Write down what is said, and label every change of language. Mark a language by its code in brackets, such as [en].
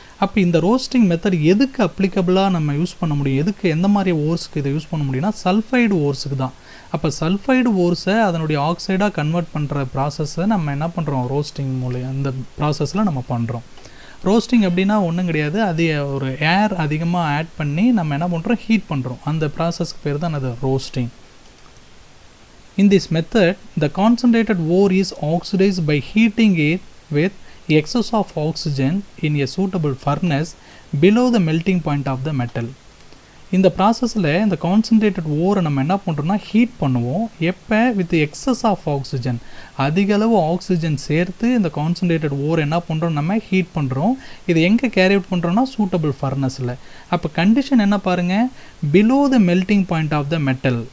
[ta] அப்போ இந்த roasting method எதுக்கு அப்ளிகபிளாக நம்ம யூஸ் பண்ண முடியும், எதுக்கு எந்த மாதிரி ஓர்ஸுக்கு இதை யூஸ் பண்ண முடியும்னா சல்ஃபைடு ஓர்ஸுக்கு தான். அப்போ சல்ஃபைடு ஓர்ஸை அதனுடைய ஆக்சைடாக கன்வெர்ட் பண்ணுற ப்ராசஸை நம்ம என்ன பண்ணுறோம், ரோஸ்டிங் மூலம் அந்த ப்ராசஸில் நம்ம பண்ணுறோம். ரோஸ்டிங் அப்படின்னா ஒன்றும் கிடையாது, அது ஒரு ஏர் அதிகமாக ஆட் பண்ணி நம்ம என்ன பண்ணுறோம், ஹீட் பண்ணுறோம். அந்த ப்ராசஸ்க்கு பேர் தான் அது roasting. [en] In this method, the concentrated ore is oxidized by heating it with excess of oxygen in a suitable furnace below the melting point of the metal. [ta] இந்த ப்ராசஸில் இந்த கான்சன்ட்ரேட்டட் ஓரை நம்ம என்ன பண்ணுறோம்னா ஹீட் பண்ணுவோம். எப்போ, [en] with excess of oxygen, [ta] அதிக அளவு ஆக்சிஜன் சேர்த்து இந்த கான்சன்ட்ரேட்டட் ஓர் என்ன பண்ணுறோம், நம்ம ஹீட் பண்ணுறோம். இது எங்கே கேரி அவுட் பண்ணுறோன்னா சூட்டபிள் ஃபர்னஸில். அப்போ கண்டிஷன் என்ன பாருங்கள், [en] Below the melting point of the metal.